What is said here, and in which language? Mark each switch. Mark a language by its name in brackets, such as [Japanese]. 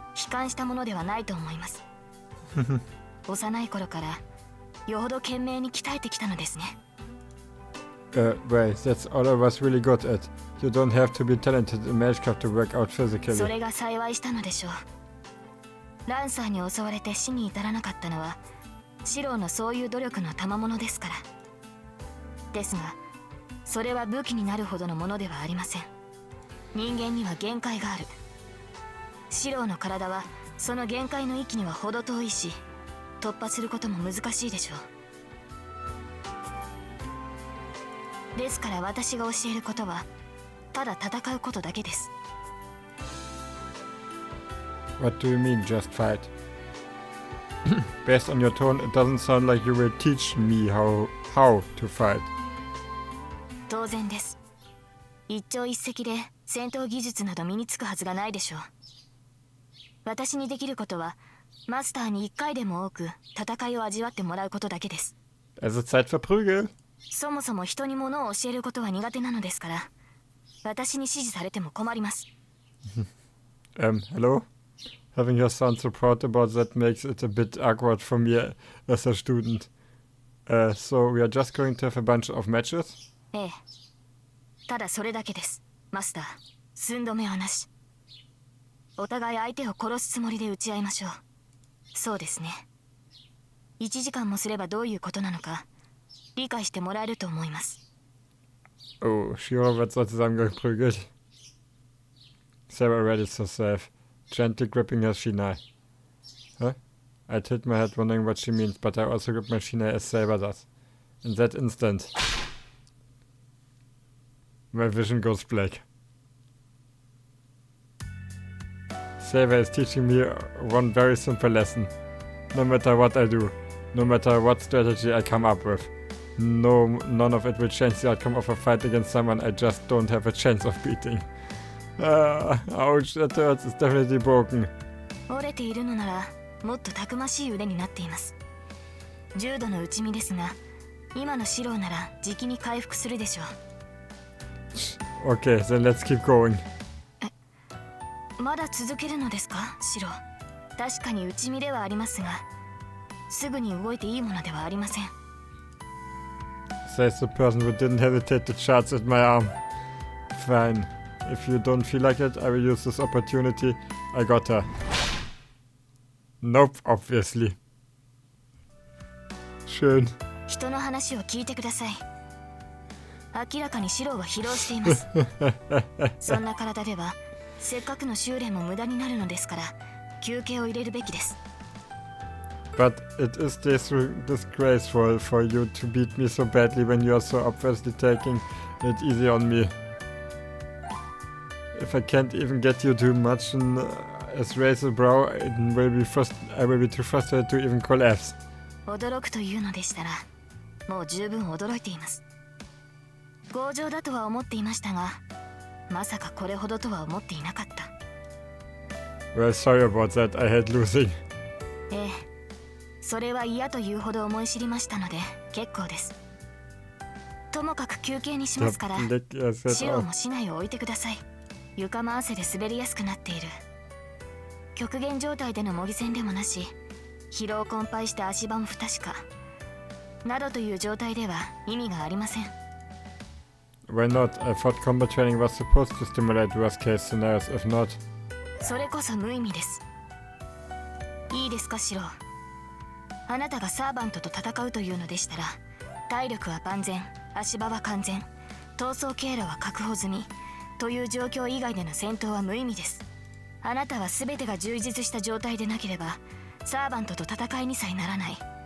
[Japanese] 悲観したものではないと思います。幼い頃からよほど懸命に鍛えてきたのですね。 [English] Wait, that's all I was really good at. You don't have to be talented in magecraft to work out physically. [Japanese] それが幸いしたのでしょう。ランサーに襲われて死に至らなかったのはシローのそういう努力の賜物ですから。ですがそれは武器になるほどのものではありません。人間には限界がある。シローの体はその限界の域には程遠いし、突破することも難しいでしょう。ですから私が教えることはただ戦うことだけです。 [English] What do you mean, just fight? Based on your tone, it doesn't sound like you will teach me how to fight. [Japanese] 当然です。一朝一夕で戦闘技術など身につくはずがないでしょう。私にできることはマスターに一回でも多く戦いを味わってもらうことだけです。 [German] Also Zeit für Prügel. [Japanese] そもそも人に物を教えることは苦手なのですから、私に指示されても困ります。 [English] Hello? Having your son so proud about that makes it a bit awkward for me as a student. So we are just going to have a bunch of matches? [Japanese] ええ。ただそれだけです、マスター。寸止めはなし。お互い相手を殺すつもりで打ち合いましょう。そうですね。 1時間もすればどういうことなのか理解してもらえると思います。 [German] Oh, Shiro wird so zusammengeprügelt. [English] Sarah REASTERED, gently gripping her shinai. Huh? I tilt my head wondering what she means, but I also grip my shinai as Saber does. In that instant, my vision goes black. Saber is teaching me one very simple lesson. No matter what I do, no matter what strategy I come up with, none of it will change the outcome of a fight against someone I just don't have a chance of beating. Ouch, that hurts. It's definitely broken. [Japanese] 折れているのならもっとたくましい腕になっています。重度の打ち身ですが、今のシローならじきに回復するでしょう。 [English] Okay, then let's keep going. [Japanese] まだ続けるのですか、シロー。確かに打ち身ではありますが、すぐに動いていいものではありません。 [English] Says the person who didn't hesitate to charge at my arm. Fine. If you don't feel like it, I will use this opportunity. I got her. Nope, obviously. [German] schön. [Japanese] 人の話を聞いてください。明らかにシローは疲労しています。そんな体ではせっかくの修練も無駄になるのですから、休憩を入れるべきです。 [English] But it is disgraceful for you to beat me so badly when you are so obviously taking it easy on me. If I can't even get you to much as raise a brow, I will be too frustrated to even collapse. [Japanese] 驚くというのでしたら、もう十分驚いています。強情だとは思っていましたが、まさかこれほどとは思っていなかった。 [English] Well, sorry about that. I hate losing. [Japanese] ええ、それは嫌というほど思い知りましたので結構です。ともかく休憩にしますから、シローも竹刀を置いてください。床も汗で滑りやすくなっている。極限状態での模擬戦でもなし、疲労困憊して足場も不確かなどという状態では意味がありません。 [English] Why not? I thought combat training was supposed to stimulate worst case scenarios, if not. [Japanese] それこそ無意味です。いいですか、シロー。あなたがサーバントと戦うというのでしたら、体力は万全、足場は完全、逃走経路は確保済みという状況以外での戦闘は無意味です。あなたは全てが充実した状態でなければサーバントと戦いにさえならない。